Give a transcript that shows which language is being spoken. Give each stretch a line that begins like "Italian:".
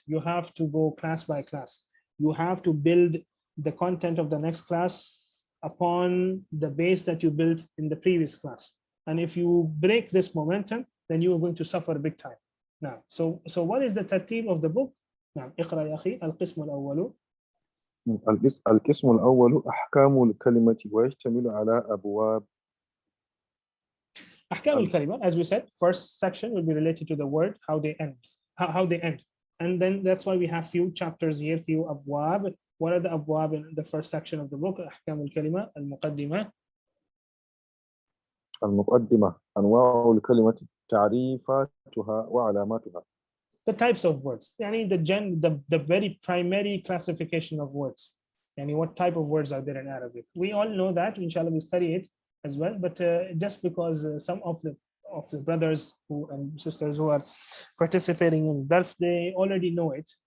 English: You have to go class by class. You have to build the content of the next class upon the base that you built in the previous class. And if you break this momentum, then you are going to suffer big time. Now, so what is the tartib of the book?
Arabic: نعم اقرأ يا أخي القسم الأول. القسم الأول أحكام الكلمة ويشتمل على أبواب. أحكام الكلمة,
English: as we said, first section will be related to the word, how they end, and then that's why we have few chapters here, few أبواب. What are the أبواب in the first section of the book?
Arabic: أحكام الكلمة, المقدمة. المقدمة أنواع الكلمة تعريفاتها وعلاماتها.
English: The types of words, the very primary classification of words. What type of words are there in Arabic? We all know that, inshallah, we study it as well, but just because some of the brothers and sisters who are participating in this, they already know it.